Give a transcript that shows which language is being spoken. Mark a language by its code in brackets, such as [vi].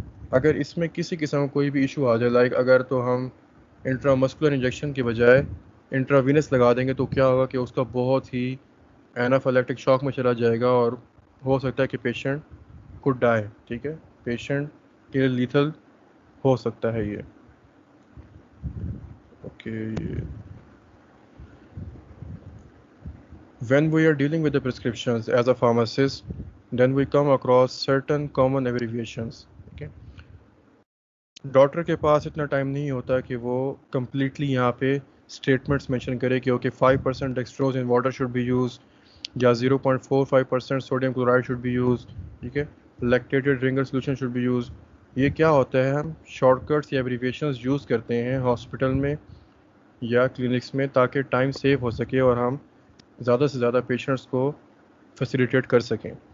[ur] اگر اس میں کسی قسم کا کوئی بھی ایشو آ جائے، لائک اگر تو ہم انٹرامسکولر انجیکشن کے بجائے انٹراوینس لگا دیں گے تو کیا ہوگا کہ اس کا بہت ہی اینافیلیکٹک شاک میں چلا جائے گا اور ہو سکتا ہے کہ پیشنٹ کو ڈائے. ٹھیک ہے، پیشنٹ کے لیتھل ہو سکتا ہے یہ. [en] Okay, when we are dealing with the prescriptions as a pharmacist, then we come across certain common abbreviations. [ur] Okay, doctor کے پاس اتنا ٹائم نہیں ہوتا کہ وہ کمپلیٹلی یہاں پہ اسٹیٹمنٹس مینشن کرے کہ okay 5% [en] dextrose in water should be use, [ur] یا 0.45% sodium chloride should be use. ٹھیک ہے، لیکٹیٹڈ رنگر سولوشن شوڈ بی یوز. یہ کیا ہوتا ہے، ہم شارٹ کٹس یا ایبریویشنز یوز کرتے ہیں ہاسپٹل میں یا کلینکس میں تاکہ ٹائم سیو ہو سکے اور ہم زیادہ سے زیادہ پیشنٹس کو فیسیلیٹیٹ کر سکیں.